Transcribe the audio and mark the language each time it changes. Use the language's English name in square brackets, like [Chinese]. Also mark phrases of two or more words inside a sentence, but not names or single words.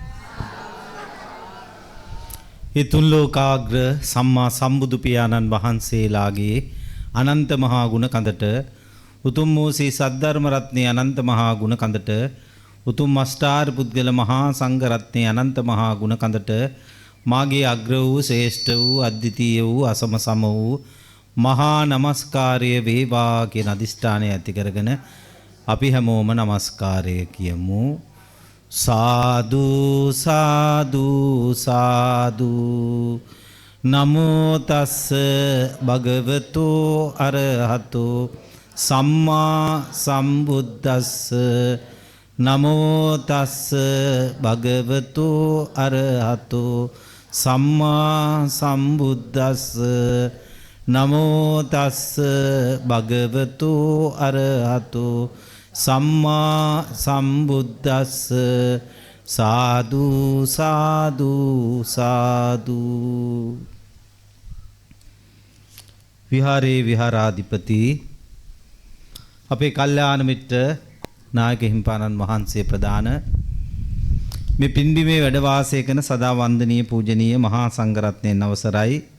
[Sinhala] ඒ තුන් ලෝකාග්‍ර සම්මා සම්බුදු පියාණන් වහන්සේලාගේ අනන්ත මහා ගුණ කඳට උතුම් වූ සී සද්ධර්ම රත්නයේ අනන්ත මහා ගුණ කඳට උතුම් අෂ්ටාර පුද්ගල මහා සංඝ රත්නයේ අනන්ත මහා ගුණ කඳට මාගේ අග්‍ර වූ ශ්‍රේෂ්ඨ වූ අද්විතීය වූ අසම සම වූ මහා නමස්කාරය වේවා කියන අදිෂ්ඨානය ඇති කරගෙන අපි හැමෝම නමස්කාරය කියමු. [Pali] සාදු සාදු සාදු නමෝ තස්ස භගවතු අරහතු සම්මා සම්බුද්දස්ස නමෝ තස්ස භගවතු අරහතු සම්මා සම්බුද්දස්ස නමෝ තස්ස භගවතු අරහතු සම්මා සම්බුද්දස්ස සාදු සාදු සාදු. [Sinhala] විහාරේ විහාරාධිපති අපේ කල්යාණ මිත්‍ර නායක හිමිපාණන් වහන්සේ ප්‍රදාන මේ පින්බිමේ වැඩ වාසය කරන සදා වන්දනීය පූජනීය මහා සංඝරත්නයන් අවසරයි.